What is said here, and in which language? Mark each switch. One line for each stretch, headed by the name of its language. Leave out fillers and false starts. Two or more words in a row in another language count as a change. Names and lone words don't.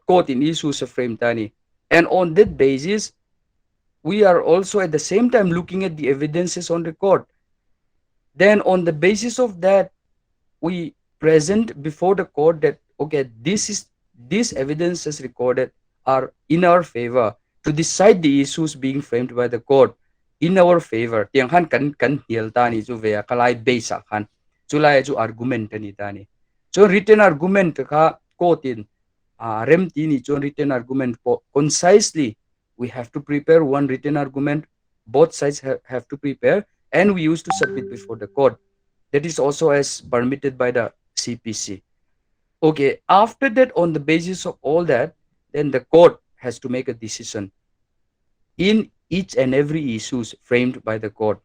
English: Court in issues of framed tani. And on that basis, we are also at the same time looking at the evidences on the court. Then on the basis of that, we present before the court that okay, these evidences recorded are in our favor to decide the issues being framed by the court in our favor.
Mizo: Tiang han kan hiel tani chu ve kalai base han. Chulai chu argument ni tani.
English: So written argument
Mizo: ka court in rem tini chu
English: written argument po concisely we have to prepare one written argument. Both sides have to prepare, and we used to submit before the court. That is also as permitted by the CPC. Okay, after that, on the basis of all that, then the court has to make a decision in each and every issues framed by the court.